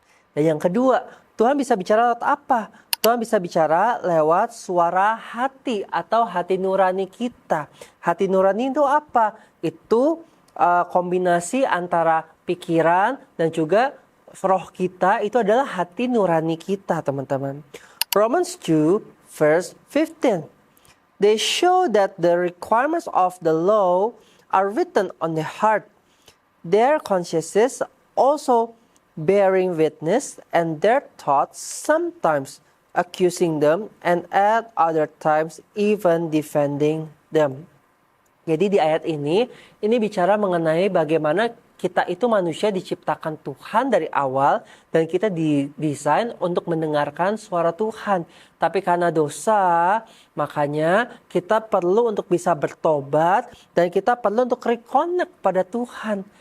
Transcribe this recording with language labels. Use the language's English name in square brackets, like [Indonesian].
[Indonesian] Dan yang kedua, Tuhan bisa bicara lewat apa? Tuhan bisa bicara lewat suara hati atau hati nurani kita. Hati nurani itu apa? Itu kombinasi antara pikiran dan juga roh kita, itu adalah hati nurani kita, teman-teman. [English] Romans 2 verse 15. They show that the requirements of the law are written on the heart. Their consciences also bearing witness, and their thoughts sometimes accusing them, and at other times even defending them. [Indonesian] Jadi di ayat ini bicara mengenai bagaimana kita itu manusia diciptakan Tuhan dari awal, dan kita didesain untuk mendengarkan suara Tuhan. Tapi karena dosa, makanya kita perlu untuk bisa bertobat, dan kita perlu untuk reconnect pada Tuhan.